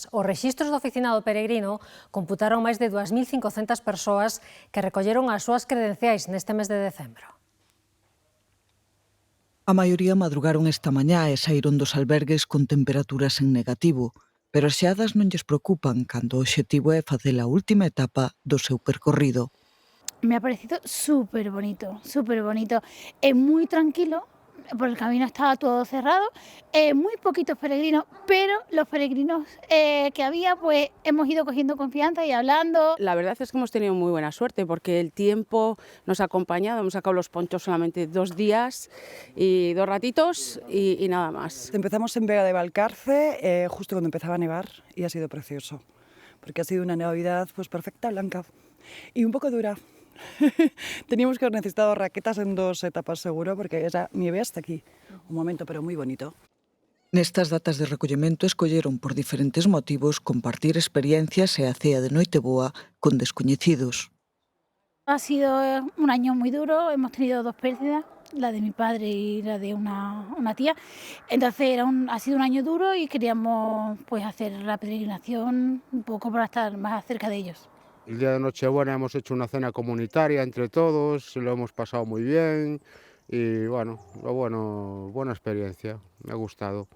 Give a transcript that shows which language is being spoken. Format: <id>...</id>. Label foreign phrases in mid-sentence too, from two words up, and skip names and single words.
<gl>Os rexistros do oficinado peregrino computaron máis de 2.500 persoas que recolleron as súas credenciais neste mes de decembro. A maioría madrugaron esta mañá e saíron dos albergues con temperaturas en negativo, pero as xeadas non lles preocupan cando o obxectivo é facer a última etapa do seu percorrido.</gl> <es>Me ha parecido súper bonito, es muy tranquilo, por el camino estaba todo cerrado, muy poquitos peregrinos, pero los peregrinos que había, pues hemos ido cogiendo confianza y hablando. La verdad es que hemos tenido muy buena suerte porque el tiempo nos ha acompañado, hemos sacado los ponchos solamente 2 días y 2 ratitos y nada más. Empezamos en Vega de Valcarce, justo cuando empezaba a nevar, y ha sido precioso, porque ha sido una Navidad pues perfecta, blanca y un poco dura. Teníamos que haber necesitado raquetas en 2 etapas seguro, porque esa nieve hasta aquí. Un momento, pero muy bonito.</es> <gl>Nestas datas de recollemento escolleron por diferentes motivos compartir experiencias e a cea de Noiteboa con descoñecidos.</gl> <es>Ha sido un año muy duro, hemos tenido 2 pérdidas, la de mi padre y la de una tía. Entonces ha sido un año duro y queríamos pues hacer la peregrinación un poco para estar más cerca de ellos. El día de Nochebuena hemos hecho una cena comunitaria entre todos, lo hemos pasado muy bien y bueno, buena experiencia, me ha gustado.</es>